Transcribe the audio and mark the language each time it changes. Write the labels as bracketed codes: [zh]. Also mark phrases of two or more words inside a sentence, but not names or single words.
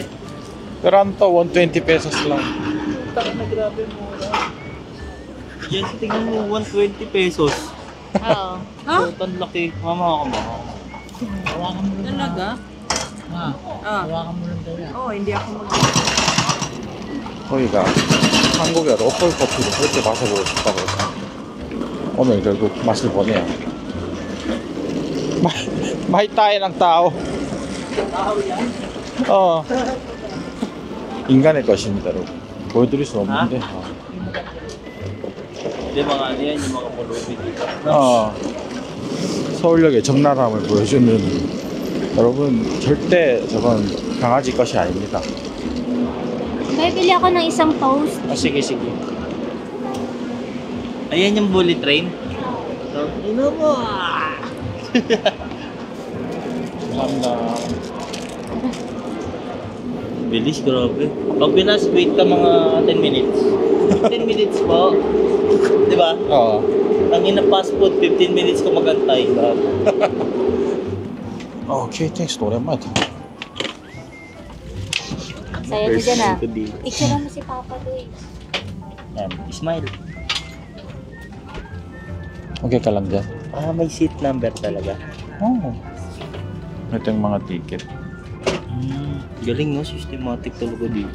[tl] Pero ano to, 120 pesos lang. Taka na grabe mura. Yan, tingnan mo, 120 pesos. Oo. Sobrang laki. Mama ako. Talaga? Hawakan mo lang daw yan. hindi ako mag... [ko] 저희가 한국의 로컬 커피를 그렇게 마셔보고 싶다고 해서 오늘 결국 맛을 보네요. [tl] May tayo ng tao. [ko] 인간의 것입니다, 여러분. 보여드릴 수 없는데. [tl] Hindi, mga ano yan, yung mga pulubi dito. [ko] 서울역의 적나라함을 보여주는 여러분, 절대 저건 강아지 것이 아닙니다. [tl] May bili ako ng isang toast. sige. Ayan yung bullet train. Ino mo! [ko] 감사합니다. [tl] Bilis, grabe. Pag Pinas, wait ka mga 10 minutes. 10 minutes po. Di ba? Ang ina [en] fast food, [tl] 15 minutes ko magantay. [ko] KTX 오랜만에 타. [tl] Saya mo dyan ah. Picture mo si Papa doy. Yan, smile. Okay ka lang dyan? May [en] seat number [tl] talaga. Ito yung mga ticket. Galing no, systematic talaga dito.